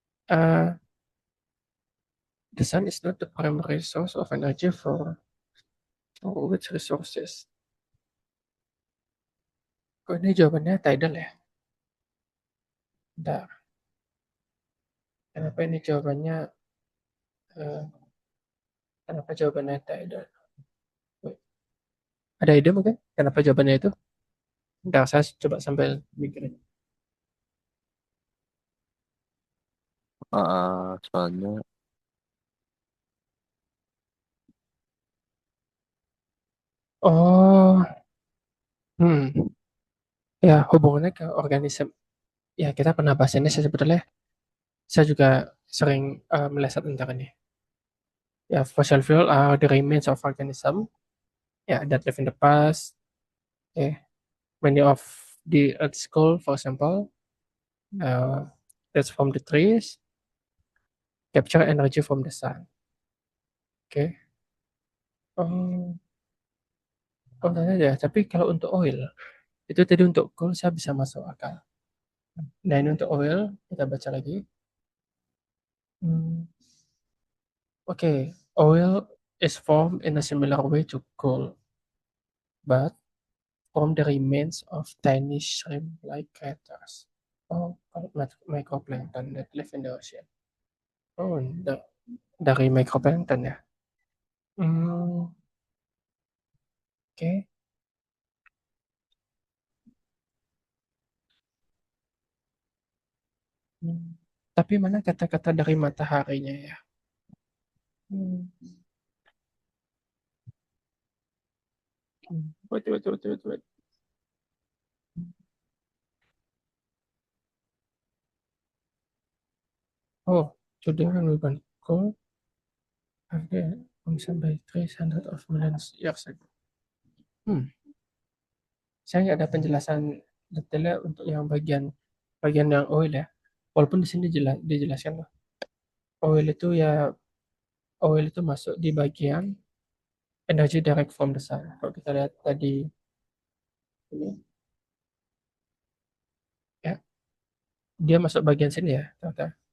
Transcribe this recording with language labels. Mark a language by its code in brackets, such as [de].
[en] Uh, the sun is not the primary source of energy for which resources. [id] Kok ini jawabannya tidal ya? Bentar. Kenapa ini jawabannya eh, kenapa jawabannya tidal? Wait, ada ide mungkin? Kenapa jawabannya itu? Bentar, saya coba sambil mikirin. Soalnya Oh, Hmm, ya hubungannya ke organisme. Ya kita pernah bahas ini sih sebetulnya. Saya juga sering meleset tentang ini. [en] Ya, fossil fuel are the remains of organism. Ya, that live in the past. Ya, many of the Earth's coal, for example, uh, that's from the trees, capture energy from the sun. [id] Oke. Oh, oh tanya ya. Tapi kalau untuk oil, itu tadi untuk coal saya bisa masuk akal. Nah ini untuk oil, kita baca lagi. [en] Hmm, Oke, oil is formed in a similar way to coal, but from the remains of tiny shrimp-like creatures. Oh, microplankton that live in the ocean. [id] Oh, dari microplankton ya. Hmm, oke. Hmm. Tapi mana kata-kata dari mataharinya ya? Hmm. [en] Wait, wait, wait, wait, wait. Oh, today when we burn coal, after by 300 of millions years ago. Hmm. [id] Saya nggak ada penjelasan detailnya untuk yang bagian bagian yang oil ya. Walaupun di sini dijelaskan loh. Oil itu ya oil itu masuk di bagian [en] energy direct from the sun. [id] Kalau kita lihat tadi ini ya, dia masuk bagian sini ya, ternyata.